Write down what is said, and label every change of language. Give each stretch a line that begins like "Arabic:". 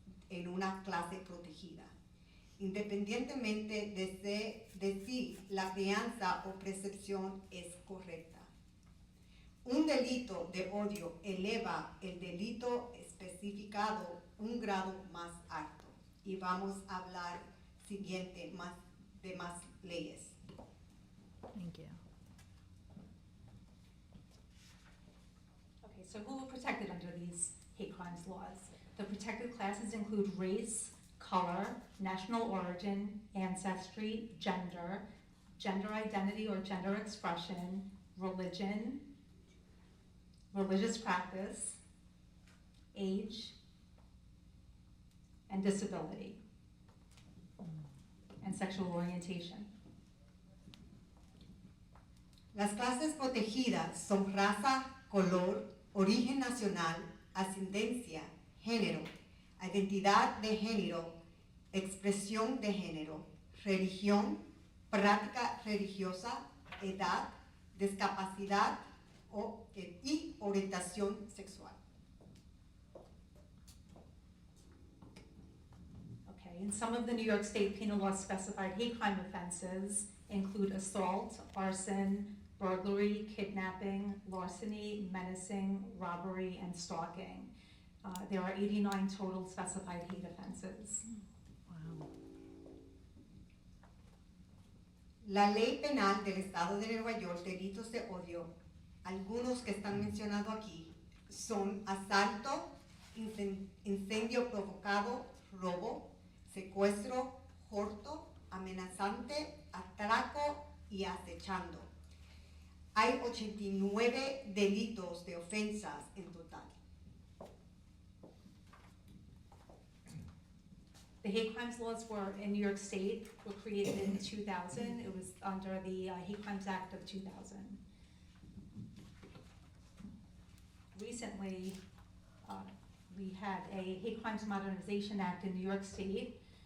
Spanish: en una clase protegida, independientemente de si la crianza o percepción es correcta. Un delito de odio eleva el delito especificado un grado más alto y vamos a hablar siguiente de más leyes.
English: Thank you. Okay, so who are protected under these hate crimes laws? The protected classes include race, color, national origin, ancestry, gender, gender identity or gender expression, religion, religious practice, age, and disability, and sexual orientation.
Spanish: Las clases protegidas son raza, color, origen nacional, ascendencia, género, identidad de género, expresión de género, religión, práctica religiosa, edad, discapacidad y orientación sexual.
English: Okay, and some of the New York State Penal Law specified hate crime offenses include assault, arson, burglary, kidnapping, larceny, menacing, robbery, and stalking. There are 89 total specified hate offenses. Wow.
Spanish: La ley penal del Estado de Nueva York, delitos de odio, algunos que están mencionados aquí, son asalto, incendio provocado, robo, secuestro, hurto, amenazante, atraco y acechando. Hay 89 delitos de ofensas en total.
English: The hate crimes laws were, in New York State, were created in 2000. It was under the Hate Crimes Act of 2000. Recently, we had a Hate Crimes Modernization Act in New York State.